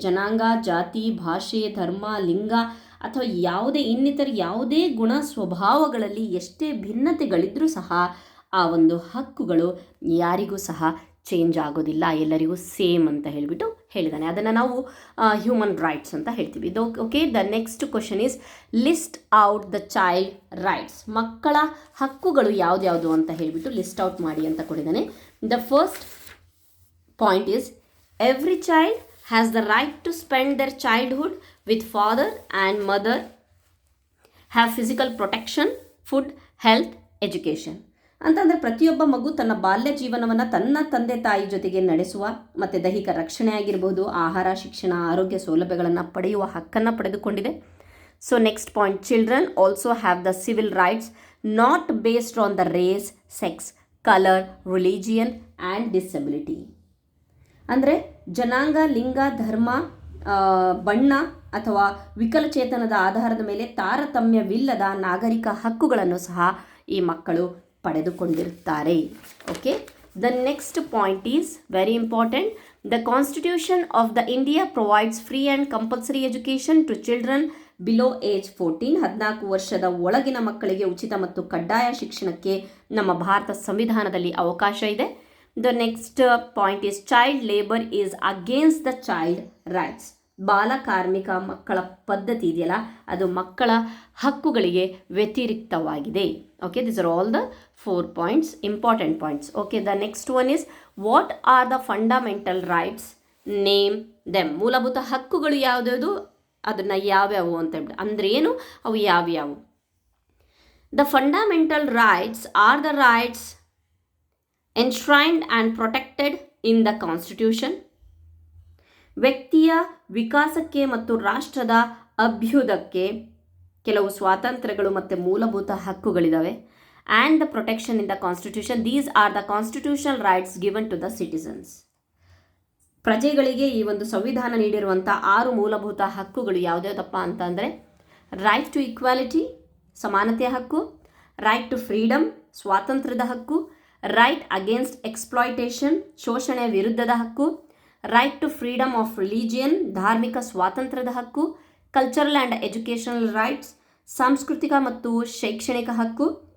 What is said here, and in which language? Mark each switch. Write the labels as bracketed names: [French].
[Kannada] ಜನಾಂಗ, ಜಾತಿ, ಭಾಷೆ, ಧರ್ಮ, ಲಿಂಗ ಅಥವಾ ಇನ್ನಿತರ ಯಾವುದೇ ಗುಣ ಸ್ವಭಾವಗಳಲ್ಲಿ ಎಷ್ಟೇ ಭಿನ್ನತೆಗಳಿದ್ರೂ ಸಹ ಆ ಒಂದು ಹಕ್ಕುಗಳು ಯಾರಿಗೂ ಸಹ ಚೇಂಜ್ ಆಗೋದಿಲ್ಲ, ಎಲ್ಲರಿಗೂ ಸೇಮ್ ಅಂತ ಹೇಳಿಬಿಟ್ಟು ಹೇಳಿದ್ದಾನೆ. ಅದನ್ನು ನಾವು ಹ್ಯೂಮನ್ ರೈಟ್ಸ್ ಅಂತ ಹೇಳ್ತೀವಿ. [English] Okay, the next question is list out the child rights. [Kannada] ಮಕ್ಕಳ ಹಕ್ಕುಗಳು ಯಾವ್ದ್ಯಾವುದು ಅಂತ ಹೇಳಿಬಿಟ್ಟು ಲಿಸ್ಟ್ ಔಟ್ ಮಾಡಿ ಅಂತ ಕೊಟ್ಟಿದ್ದಾನೆ. [English] The first point is every child has the right to spend their childhood with father and mother, have physical protection, food, health, education. [Kannada] ಅಂತಂದರೆ ಪ್ರತಿಯೊಬ್ಬ ಮಗು ತನ್ನ ಬಾಲ್ಯ ಜೀವನವನ್ನು ತನ್ನ ತಂದೆ ತಾಯಿ ಜೊತೆಗೆ ನಡೆಸುವ ಮತ್ತು ದೈಹಿಕ ರಕ್ಷಣೆ ಆಗಿರ್ಬೋದು, ಆಹಾರ, ಶಿಕ್ಷಣ, ಆರೋಗ್ಯ ಸೌಲಭ್ಯಗಳನ್ನು ಪಡೆಯುವ ಹಕ್ಕನ್ನು ಪಡೆದುಕೊಂಡಿದೆ. [English] So next point, children also have the civil rights not based on the race, sex, colour, religion and disability. [Kannada] ಅಂದರೆ ಜನಾಂಗ, ಲಿಂಗ, ಧರ್ಮ, ಬಣ್ಣ ಅಥವಾ ವಿಕಲಚೇತನದ ಆಧಾರದ ಮೇಲೆ ತಾರತಮ್ಯವಿಲ್ಲದ ನಾಗರಿಕ ಹಕ್ಕುಗಳನ್ನು ಸಹ ಈ ಮಕ್ಕಳು ಪಡೆದುಕೊಂಡಿರುತ್ತಾರೆ. [English] Okay, the next point is very important. The constitution of the India provides free and compulsory education to children below age 14. [Kannada] 14 ವರ್ಷದ ಒಳಗಿನ ಮಕ್ಕಳಿಗೆ ಉಚಿತ ಮತ್ತು ಕಡ್ಡಾಯ ಶಿಕ್ಷಣಕ್ಕೆ ನಮ್ಮ ಭಾರತ ಸಂವಿಧಾನದಲ್ಲಿ ಅವಕಾಶ ಇದೆ. [English] The next point is child labor is against the child rights. [Kannada] ಬಾಲಕಾರ್ಮಿಕ ಮಕ್ಕಳ ಪದ್ಧತಿ ಇದೆಯಲ್ಲ ಅದು ಮಕ್ಕಳ ಹಕ್ಕುಗಳಿಗೆ ವ್ಯತಿರಿಕ್ತವಾಗಿದೆ. [English] Okay, these are all the 4 points, important points. Okay, the next one is what are the fundamental rights? Name them. [Kannada] ಮೂಲಭೂತ ಹಕ್ಕುಗಳು ಯಾವುದ್ಯಾವುದು, ಅದನ್ನು ಯಾವ್ಯಾವು ಅಂತ ಹೇಳ್ಬಿಟ್ಟು ಅಂದ್ರೆ ಏನು, ಅವು ಯಾವ್ಯಾವು? [English] The fundamental rights are the rights enshrined and protected in the Constitution. [Kannada] ವ್ಯಕ್ತಿಯ ವಿಕಾಸಕ್ಕೆ ಮತ್ತು ರಾಷ್ಟ್ರದ ಅಭ್ಯುದಯಕ್ಕೆ ಕೆಲವು ಸ್ವಾತಂತ್ರ್ಯಗಳು ಮತ್ತು ಮೂಲಭೂತ ಹಕ್ಕುಗಳಿದ್ದಾವೆ. [English] And the protection in the constitution. These are the constitutional rights given to the citizens. [Kannada] ಪ್ರಜೆಗಳಿಗೆ ಈ ಒಂದು ಸಂವಿಧಾನ ನೀಡಿರುವಂಥ 6 ಮೂಲಭೂತ ಹಕ್ಕುಗಳು ಯಾವುದ್ಯಾವುದಪ್ಪ ಅಂತ ಅಂದರೆ ರೈಟ್ ಟು ಈಕ್ವಾಲಿಟಿ, ಸಮಾನತೆಯ ಹಕ್ಕು, ರೈಟ್ ಟು ಫ್ರೀಡಮ್, ಸ್ವಾತಂತ್ರ್ಯದ ಹಕ್ಕು, ರೈಟ್ ಅಗೇನ್ಸ್ಟ್ ಎಕ್ಸ್ಪ್ಲಾಯ್ಟೇಷನ್, ಶೋಷಣೆಯ ವಿರುದ್ಧದ ಹಕ್ಕು, right to freedom of religion, ಧಾರ್ಮಿಕ ಸ್ವಾತಂತ್ರ್ಯದ ಹಕ್ಕು, ಕಲ್ಚರಲ್ ಆ್ಯಂಡ್ ಎಜುಕೇಷನಲ್ ರೈಟ್ಸ್, ಸಾಂಸ್ಕೃತಿಕ ಮತ್ತು ಶೈಕ್ಷಣಿಕ ಹಕ್ಕು.